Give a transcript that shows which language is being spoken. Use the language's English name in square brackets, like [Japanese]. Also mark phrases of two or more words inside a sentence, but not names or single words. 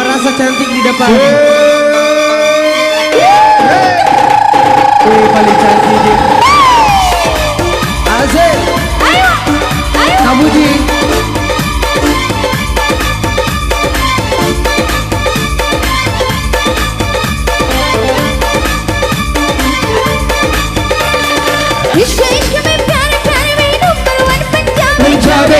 [Indonesian] Bapak cantik di depan. Wih, paling cantik dia. Asik. Ayo, ayo. Kamu Ji. [Hindi] इश्क इश्क में प्यारे प्यारे में [English] number one [Hindi] पंजाबी पंजाबी।